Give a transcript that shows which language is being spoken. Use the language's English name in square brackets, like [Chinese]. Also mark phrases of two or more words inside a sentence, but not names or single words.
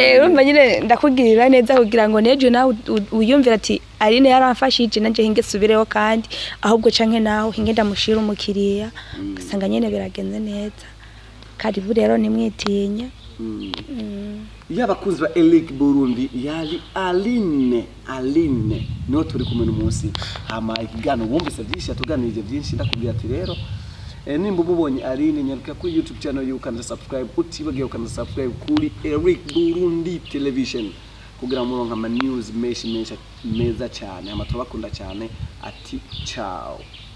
[Rundi] urumva nyine ndakugirira neza kugira ngo nejo nawe uyumvira ati Aline yaramfashije nanje hinge subireho kandi ahubwo canke naho hinge ndamushira umukiriya gasanga nyene biragenze neza karibu rero nimwitinya yabakunzi ba Eric Burundi yali Aline no turi kumwe n'umunsi hama ikigano wumvise byinshi atuganirije byinshi ndakubwira ati rero nimba ubonye Aline nyaruka kuri YouTube channel [English] you can subscribe [Rundi] utibagiye ukanda subscribe kuri Eric Burundi television kugira ngo muronka ama news menshi meza cyane amatubakunda cyane ati ciao.